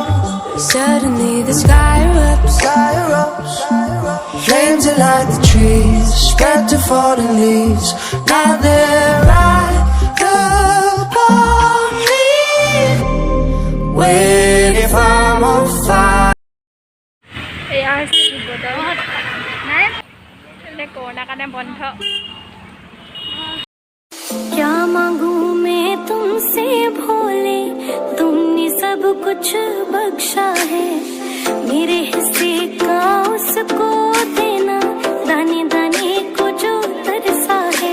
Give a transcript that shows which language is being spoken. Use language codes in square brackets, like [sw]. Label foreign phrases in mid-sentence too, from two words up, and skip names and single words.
[en] suddenly the sky erupts. sky erupts. Flames that light the trees, spread to fallen leaves. Now they're right upon me, waiting for more fire. [as] এয়া হৈছে শিৱদৌল। নাই কৰোণাৰ কাৰণে বন্ধ। [hi] क्या मांगू मैं तुमसे भोले, तुमने सब कुछ बख्शा है। मेरे हिस्से का उसको देना, दाने दाने को जो तरसा है।